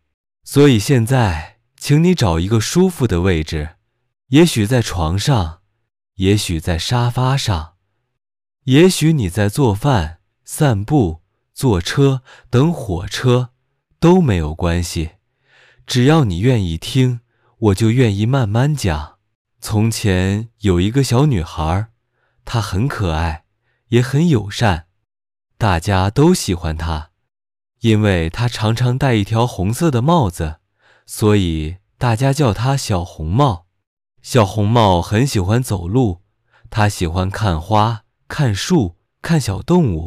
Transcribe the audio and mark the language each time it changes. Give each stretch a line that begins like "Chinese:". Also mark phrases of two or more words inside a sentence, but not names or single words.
Chinese: 所以現在，請你找一個舒服的位置，也許在床上，也許在沙發上，也許你在做飯、散步、坐車、等火車，都沒有關係。只要你願意聽，我就願意慢慢講。從前有一個小女孩，她很可愛，也很友善，大家都喜歡她。因為她常常戴一條紅色的帽子，所以大家叫她小紅帽。小紅帽很喜歡走路，她喜歡看花、看樹、看小動物。